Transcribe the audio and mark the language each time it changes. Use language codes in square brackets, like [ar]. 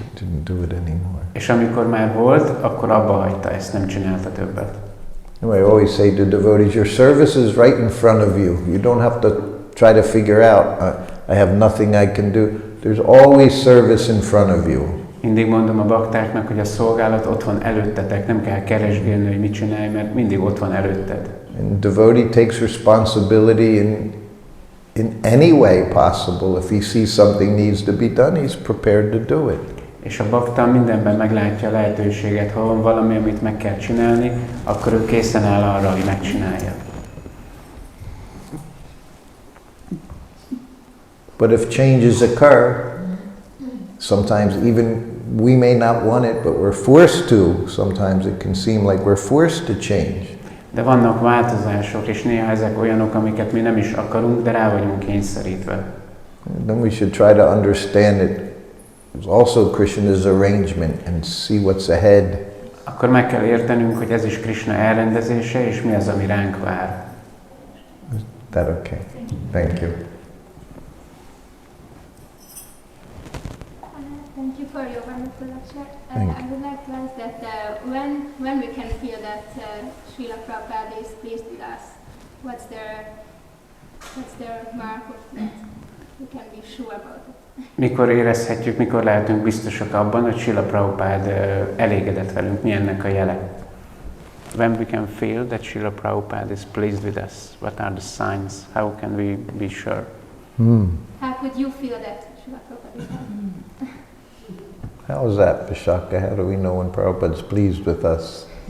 [en] Didn't do it anymore. [hu] És amikor már volt, akkor abba hagyta, ezt nem csinálta többet. [en] I always say to devotees, your service is right in front of you. You don't have to try to figure out, I have nothing I can do. There's always service in front of you. [hu] Mindig mondom a baktáknak, hogy a szolgálat ott van előttetek, nem kell keresgélni, hogy mit csinálj, mert mindig ott van előtted. [en] And devotee takes responsibility in any way possible. If he sees something needs to be done, he's prepared to do it. [hu] És a bakta mindenben meglátja a lehetőséget, ha van valami, amit meg kell csinálni, akkor ő készen áll arra, hogy megcsinálja. [en] But if changes occur, sometimes even we may not want it, but we're forced to. Sometimes it can seem like we're forced to change. [hu] De vannak változások, és néha ezek olyanok, amiket mi nem is akarunk, de rá vagyunk kényszerítve. [en] Then we should try to understand it. It's also Krishna's arrangement and see what's ahead. [hu] Akkor meg kell értenünk, hogy ez is Krishna elrendezése, és mi az, ami ránk vár. [en] Is that okay? Thank you. Thank you for your wonderful lecture. Thank I would like to ask that when we can feel that Srila Prabhupada is pleased with us, what's their mark of that? We can be sure about it. [hu] Mikor érezhetjük, mikor lehetünk biztosak abban, hogy Srila Prabhupada elégedett velünk? Mi ennek a jele? [en] When we can feel that Srila Prabhupada is pleased with us, what are the signs? How can we be sure? How could you feel that Srila Prabhupada is happy? How is that, Vishaka? How do we know when Prabhupada's pleased with us?